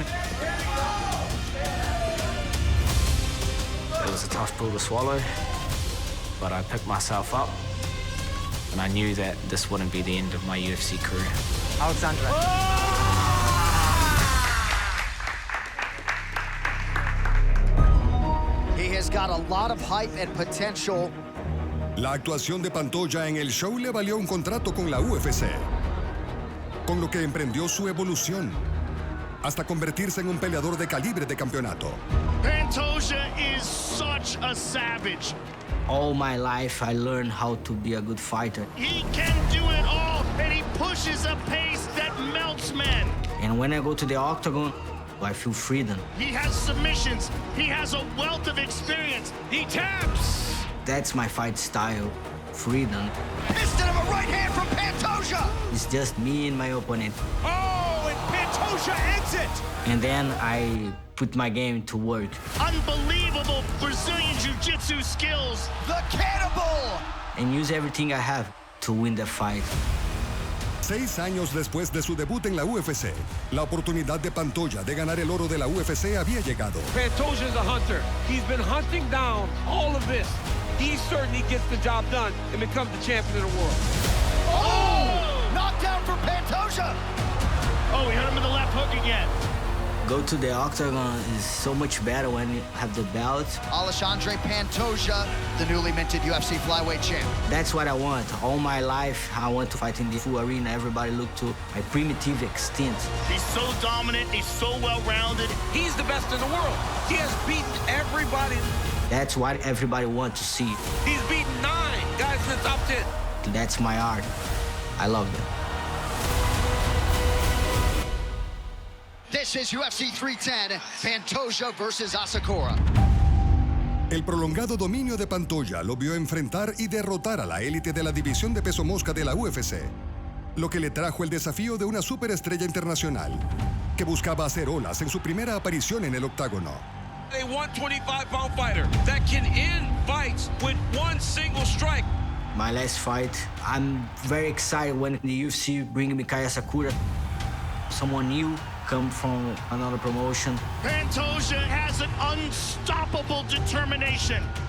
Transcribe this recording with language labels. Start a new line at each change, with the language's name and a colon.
English: It was a tough pill to swallow, but I picked myself up, and I knew that this wouldn't be the end of my UFC career. Alexandre. He has got a lot of hype and potential.
Spanish: La actuación de Pantoja en el show le valió un contrato con la UFC, con lo que emprendió su evolución hasta convertirse en un peleador de calibre de campeonato.
English: Pantoja is such a savage. All my life, I learned how to be a good fighter. He can do it all, and he pushes a pace that melts men. And when I go to the octagon, I feel freedom. He has submissions. He has a wealth of experience. He taps. That's my fight style, freedom. Instead of a right hand from Pantoja. It's just me and my opponent. Oh, and Pantoja ends it. And then I put my game to work. Unbelievable Brazilian jiu-jitsu skills. The cannibal. And use everything I have to win the fight.
Spanish: 6 años después de su debut en la UFC, la oportunidad de Pantoja de ganar el oro de la UFC había llegado.
English: Pantoja is a hunter. He's been hunting down all of this. He certainly gets the job done and becomes the champion of the world. Oh! Knockdown for Pantoja! Oh, he hit him with the left hook again. Go to the octagon is so much better when you have the belt. Alexandre Pantoja, the newly minted UFC flyweight champ. That's what I want. All my life, I want to fight in the full arena. Everybody look to my primitive extent. He's so dominant. He's so well-rounded. He's the best in the world. He has beaten everybody. That's what everybody wants to see. He's beaten 9 guys in the top 10. That's my art. I love that. This is UFC 310, Pantoja versus Asakura.
Spanish: El prolongado dominio de Pantoja lo vio enfrentar y derrotar a la élite de la división de peso mosca de la UFC, lo que le trajo el desafío de una superestrella internacional que buscaba hacer olas en su primera aparición en el octágono.
English: A 125-pound fighter that can end fights with one single strike. My last fight, I'm very excited when the UFC bring me Kai Asakura, someone new, come from another promotion. Pantoja has an unstoppable determination.